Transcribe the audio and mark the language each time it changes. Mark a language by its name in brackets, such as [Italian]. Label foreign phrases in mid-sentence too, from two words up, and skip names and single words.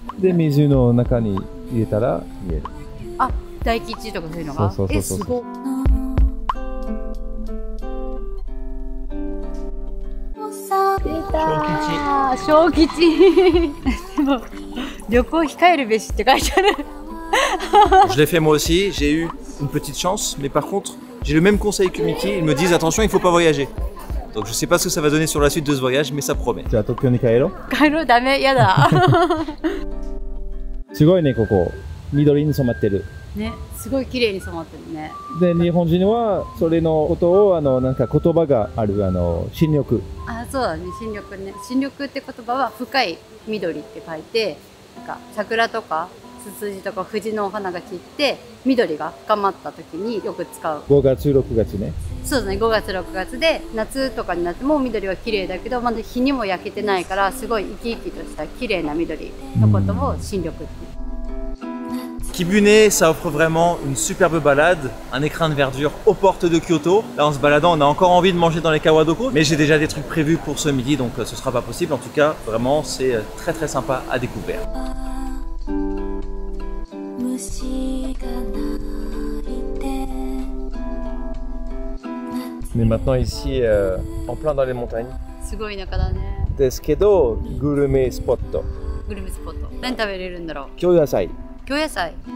[Japanese] で、水の中に入れたら見える。あ、大吉とかそういうのが？そう。すごい。出たー。小吉。でも旅行控えるべしって書いてある。 [French] Je l'ai fait moi aussi, j'ai eu une petite chance, mais par contre, j'ai le même conseil que Mickey. Ils me disent attention, il ne faut pas voyager. Donc je sais pas ce que ça va donner sur la suite de ce voyage, mais ça promet. [Japanese] じゃあ東京に帰ろう。帰ろう、ダメ、やだ。すごいね、ここ。緑に染まってる。ね、すごい綺麗に染まってるね。で、日本人はそれのことをなんか言葉がある新緑。あ、そうだね、新緑ね。新緑って言葉は深い緑って書いて、なんか桜とかツツジとか藤のお花が散って緑が深まった時によく使う。 5月6月ね。そうですね、5月6月で夏とかになっても緑は綺麗だけど、まだ日にも焼けてないからすごい生き生きとした綺麗な緑のことを新緑って。 [French] Kibune, ça offre vraiment une superbe balade, un écrin de verdure aux portes de Kyoto. Là, en se baladant, on a encore envie de manger dans les Kawadoko, mais j'ai déjà des trucs prévus pour ce midi, donc ce sera pas possible. En tout cas, vraiment, c'est très très sympa à découvrir. On est maintenant ici en plein dans les montagnes. [Japanese] すごい中だね。ですけど、グルメスポット。グルメスポット。何食べれるんだろう。京野菜。京野菜。